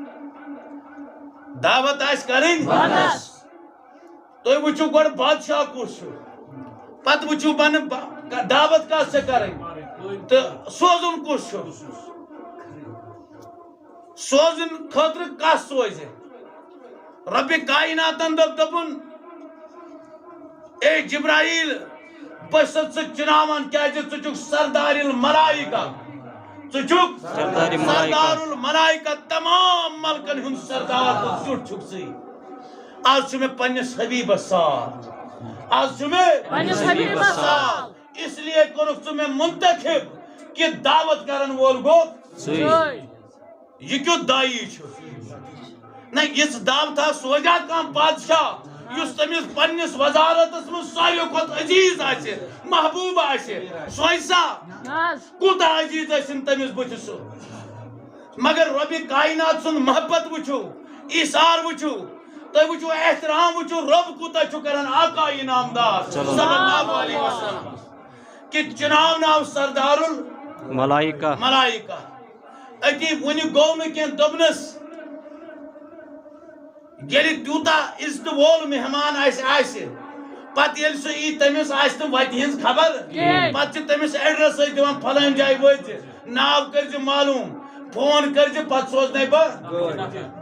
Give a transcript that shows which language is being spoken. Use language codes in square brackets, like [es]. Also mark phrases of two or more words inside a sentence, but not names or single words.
[ks] دعوت آسہِ کرٕنۍ بندس تُہۍ وٕچھِو گۄڈٕ بادشاہ کُس چھُ پتہٕ وٕچھِو دعوت کتھ چھےٚ کرٕنۍ تہٕ سوزُن کُس چھُ سوزن خٲطرٕ کس سوزِ رۄبِ کایناتن دوٚپُن اے جبرائیل بہٕ چھُسَتھ ژٕ چُناوان کیازِ ژٕ چھُکھ سردار الملائکہ ژٕ چھُکھ سردار الملائکہ تمام ملکن ہُنٛد سردار تہٕ ژیوٚٹھ چھُکھ ژٕے آز چھُ مےٚ پننِس حبیبس سال آز چھُ مےٚ پننِس حبیبس سال [ur] اس لیے [ks] کوٚرُکھ ژٕ مےٚ منتخب کہ دعوت کرن وول گوٚو یہ کیُتھ دایی چھُ نہ یِژھ دعوتہ سوزیا کانٛہہ بادشاہ یُس تٔمِس پننِس وزارتس منٛز ساروٕے کھۄتہٕ عزیز آسہِ محبوٗب آسہِ سوزسا کوٗتاہ عزیز ٲسِن تٔمِس بٕتھِ سُہ مگر رۄبِ کاینات سُنٛد محبت وٕچھِو ایٖثار وٕچھِو تُہۍ وٕچھِو احترام وٕچھِو رۄب کوٗتاہ چھُ کران آقا انعامدار [ar] صلی اللہ علیہ وسلم [ks] کہ چُناونہٕ آو سردار الملائکہ أتی وُنہِ گوٚو نہٕ کینٛہہ دوٚپنَس ییٚلہِ تیوٗتاہ عزتہٕ وول مہمان آسہِ پتہٕ ییٚلہِ سُہ یی تٔمِس آسہِ نہٕ وتہِ ہِنٛز خبر پتہٕ چھِ تٔمِس ایڈرس ٲسۍ دِوان پھلٲنۍ جایہِ وٲتۍ ناو کٔرۍزِ معلوٗم فون کٔرۍزِ پتہٕ سوزنَے بہٕ